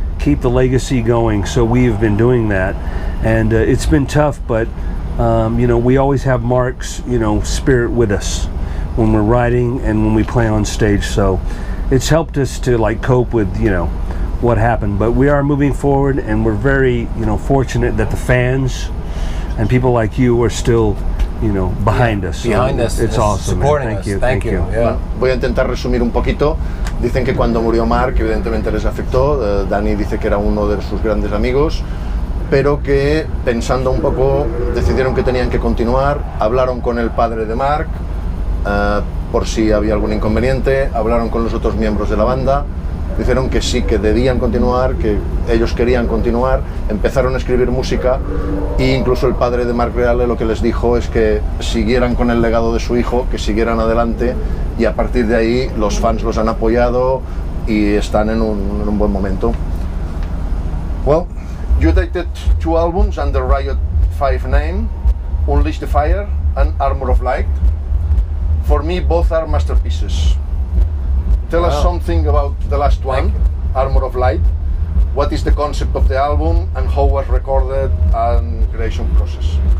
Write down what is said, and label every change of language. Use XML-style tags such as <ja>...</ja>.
<en>Keep the legacy going. So we've been doing that. And it's been tough, but, you know, we always have Mark's, you know, spirit with us when we're writing and when we play on stage. So it's helped us to like cope with, you know, what happened. But we are moving forward, and we're very, you know, fortunate that the fans and people like you are still, you know, behind us. Behind us. It's awesome. Supporting Thank us. you. Thank you. Yeah.</en> <es>Bueno, voy a intentar resumir un poquito. Dicen que cuando murió Mark, evidentemente les afectó. Dani dice que era uno de sus grandes amigos, pero que pensando un poco decidieron que tenían que continuar. Hablaron con el padre de Mark por si había algún inconveniente, hablaron con los otros miembros de la banda, dijeron que sí, que debían continuar, que ellos querían continuar, empezaron a escribir música, e incluso el padre de Mark Reale lo que les dijo es que siguieran con el legado de su hijo, que siguieran adelante, y a partir de ahí los fans los han apoyado y están en un buen momento.</es> <en>Well, you dated 2 albums under RIOT V name, Unleash the Fire and Armor of Light. For me, both are masterpieces. Tell us something about the last one, Armor of Light. What is the concept of the album and how was recorded and creation process?</en>